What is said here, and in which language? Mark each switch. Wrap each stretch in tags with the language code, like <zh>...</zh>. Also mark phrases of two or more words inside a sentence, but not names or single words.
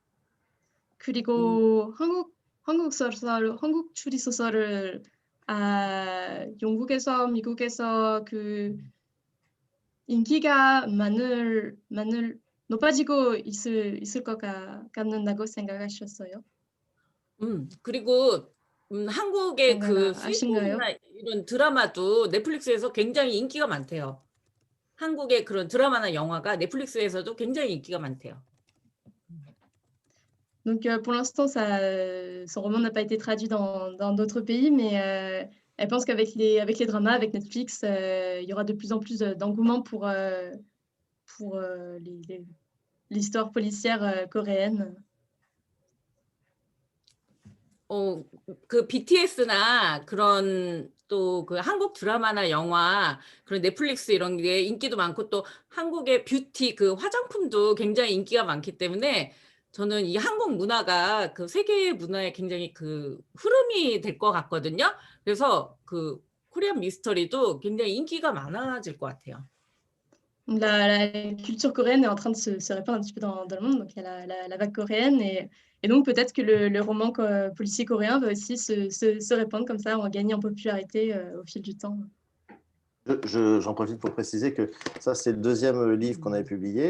<ko>그리고 한국 추리 소설을 영국에서 미국에서 그 인기가 높아지고 있을 것 같는다고 생각하셨어요? 그리고 한국의 그 아신가요? 시리즈나 이런 드라마도 넷플릭스에서 굉장히 인기가 많대요. 한국의 그런 드라마나 영화가 넷플릭스에서도 굉장히 인기가 많대요.</ko> <fr>Donc pour l'instant, son roman n'a pas été traduit dans d'autres pays, mais elle pense qu'avec les dramas, avec Netflix, il y aura de plus en plus d'engouement pour l'histoire policière coréenne.</fr> <ko>그 BTS나 그런 또 그 한국 드라마나 영화 그런 넷플릭스 이런 게 인기도 많고 또 한국의 뷰티 그 화장품도 굉장히 인기가 많기 때문에 저는 이 한국 문화가 그 세계 문화의 굉장히 그 흐름이 될 것 같거든요. 그래서 그 코리안 미스터리도 굉장히 인기가 많아질 것 같아요.</ko> <fr>La culture coréenne est en train de se répandre un petit peu dans le monde. Donc, il y a la vague coréenne. Et donc, peut-être que le roman policier coréen va aussi se répandre comme ça, en gagner en popularité au fil du temps. J'en profite pour préciser que ça, c'est le 2e livre qu'on avait publié.</fr>